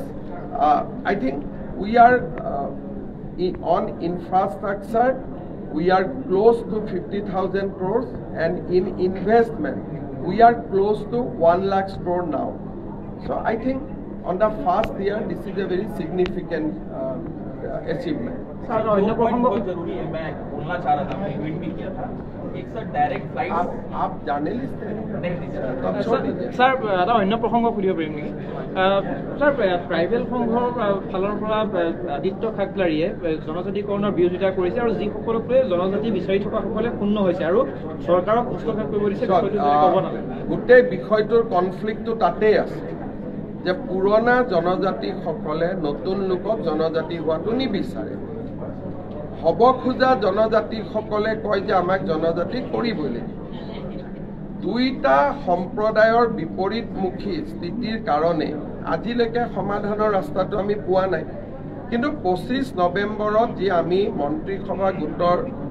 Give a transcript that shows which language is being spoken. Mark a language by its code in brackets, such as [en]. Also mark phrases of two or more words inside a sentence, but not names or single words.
[en] I think we are on infrastructure, we are close to 50,000 crores and in investment, we are close to 1 lakh crore now. So I think on the first year, this is a very significant achievement. [hi] सर अन्य प्रसंग बहुत जरूरी है मैं बोलना चाह रहा था मैं ट्वीट भी किया था एक सर [en] direct flight [hi] आप जर्नलिस्ट हैं [as] सर এটা অন্য প্ৰসংগ খুলিব পাৰিম নেকি স্যাৰ ট্ৰাইবেল সংঘৰ ফালৰ পৰা আদিত্য খাকলাৰীয়ে জনজাতিকৰণৰ বিৰোধিতা কৰিছে আৰু যিসকলক জনজাতি বিচাৰি থকা সকলে ক্ষুণ্ণ হৈছে আৰু চৰকাৰক হস্তক্ষেপ কৰিব দিছে গোটেই বিষয়টোৰ কনফ্লিক্টটো তাতেই আছে যে পুৰণা জনজাতিসকলে নতুন লোকক জনজাতি হোৱাটো নিবিচাৰে হব খোজা জনজাতিসকলে কয় যে আমাক জনজাতি কৰিবই লাগিব দুইটা সম্প্ৰদায়ৰ বিপৰীতমুখী স্থিতিৰ কাৰণে আজিলৈকে সমাধানৰ ৰাস্তাটো আমি পোৱা নাই কিন্তু 25 নৱেম্বৰত যি আমি মন্ত্ৰীসভা গোটৰ